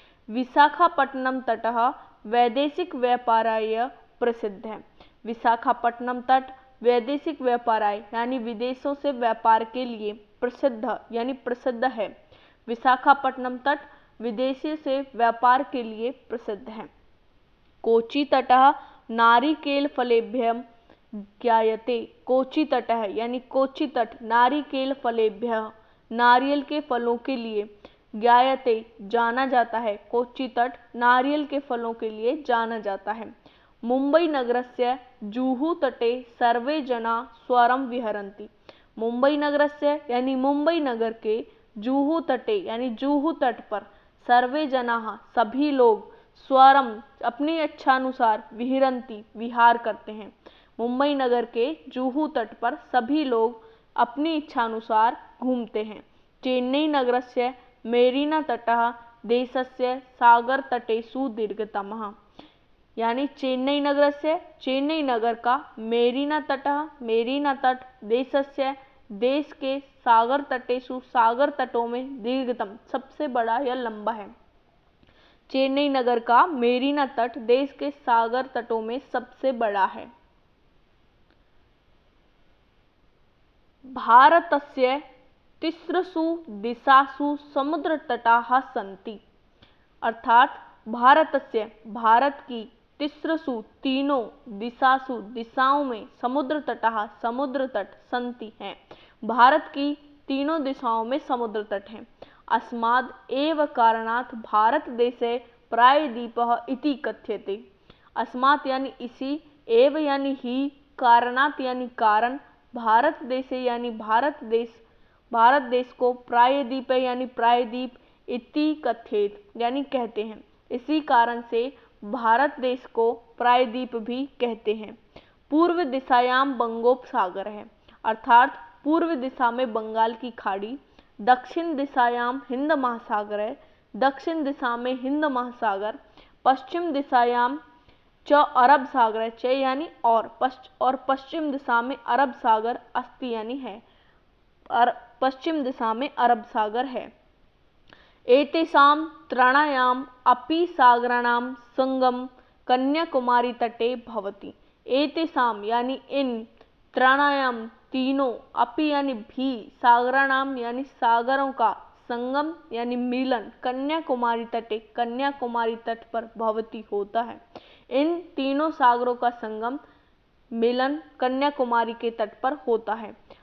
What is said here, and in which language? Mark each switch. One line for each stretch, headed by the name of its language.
Sanskrit: विशाखापट्टनम तटः वैदेशिक व्यापाराय प्रसिद्ध
Hindi: है। विशाखापट्टनम तट
Sanskrit: वैदेशिक व्यापाराय
Hindi: यानी विदेशों से व्यापार के लिए, प्रसिद्ध यानी प्रसिद्ध है। विशाखापट्टनम तट विदेशी से व्यापार के लिए प्रसिद्ध है।
Sanskrit: कोच्चि तटः नारिकेल फलेभ्यः ज्ञायते। कोच्चि तटः
Hindi: यानी कोच्चि तट,
Sanskrit: नारिकेल फलेभ्यः
Hindi: नारियल के फलों के लिए,
Sanskrit: ज्ञायते
Hindi: जाना जाता है। कोच्चि तट नारियल के फलों के लिए जाना जाता है।
Sanskrit: मुंबई नगरस्य जुहू तटे सर्वे जना स्वरं विहरन्ति। मुंबई नगरस्य
Hindi: यानी मुंबई नगर के,
Sanskrit: जुहू तटे
Hindi: यानी जुहू तट पर,
Sanskrit: सर्वे जनाः
Hindi: सभी लोग,
Sanskrit: स्वरम
Hindi: अपनी इच्छानुसार,
Sanskrit: विहरन्ति
Hindi: विहार करते हैं। मुंबई नगर के जुहू तट पर सभी लोग अपनी इच्छानुसार घूमते हैं।
Sanskrit: चेन्नई नगरस्य मेरीना तटः देशस्य सागरतटेषु दीर्घतमः।
Hindi: यानी चेन्नई नगर का मेरीना तट
Sanskrit: देशस्य
Hindi: देश के सागर तटों में
Sanskrit: दीर्घतम
Hindi: सबसे बड़ा या लंबा है। चेन्नई नगर का मेरीना तट देश के सागर तटों में सबसे बड़ा है।
Sanskrit: भारतस्य तिस्रसु दिशासु समुद्रतटाः सन्ति।
Hindi: अर्थात भारत की
Sanskrit: तिस्रसु
Hindi: तीनों दिशाओं में समुद्र तट
Sanskrit: सन्ति
Hindi: हैं। भारत की तीनों दिशाओं में समुद्र तट हैं।
Sanskrit: अस्माद् एव कारणात् भारत देशे प्रायद्वीपः इति कथ्यते। अस्मात्
Hindi: यानी इसी,
Sanskrit: एव
Hindi: यानी ही,
Sanskrit: कारणात्
Hindi: यानी कारण,
Sanskrit: भारत देशे
Hindi: यानी भारत देश को प्रायद्वीप यानी प्रायद्वीप
Sanskrit: इति कथ्येत
Hindi: यानी कहते हैं। इसी कारण से भारत देश को प्रायद्वीप भी कहते हैं।
Sanskrit: पूर्व दिशायाम
Hindi: बंगोपसागर है, अर्थात पूर्व दिशा में बंगाल की खाड़ी।
Sanskrit: दक्षिण दिशायाम
Hindi: हिंद महासागर है, दक्षिण दिशा में हिंद महासागर।
Sanskrit: पश्चिम दिशायाम च
Hindi: अरब सागर है, च यानी और पश्चिम दिशा में अरब सागर
Sanskrit: अस्ति
Hindi: यानी है, पश्चिम दिशा में अरब सागर है।
Sanskrit: एतेषां त्रयाणाम् अपि सागराणां संगम कन्याकुमारी तटे भवति। एतेषां
Hindi: यानी इन,
Sanskrit: त्रयाणां
Hindi: तीनों,
Sanskrit: अपि
Hindi: यानी भी,
Sanskrit: सागराणां
Hindi: यानी सागरों का, संगम यानी मिलन, कन्याकुमारी तट पर
Sanskrit: भवति
Hindi: होता है। इन तीनों सागरों का संगम, मिलन कन्याकुमारी के तट पर होता है।